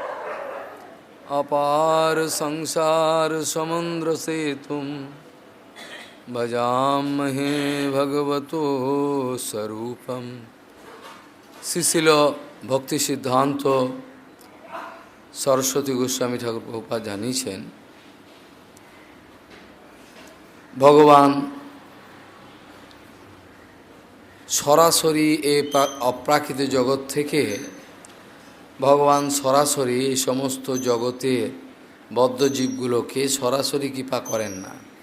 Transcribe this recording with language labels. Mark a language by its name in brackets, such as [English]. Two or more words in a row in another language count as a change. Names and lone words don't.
[Sanskrit] अपार संसार समुद्र सेतुं भजामहे भगवतो स्वरूपम। [Bangla] श्रीशिल भक्ति सिद्धांत सरस्वती गोस्वामी ठाकुर प्रभुपाद জানিয়েছেন ভগবান সরাসরি এই অপ্রাকৃত জগৎ থেকে ভগবান সরাসরি এই সমস্ত জগতের বদ্ধ জীবগুলোকে সরাসরি কৃপা করেন না।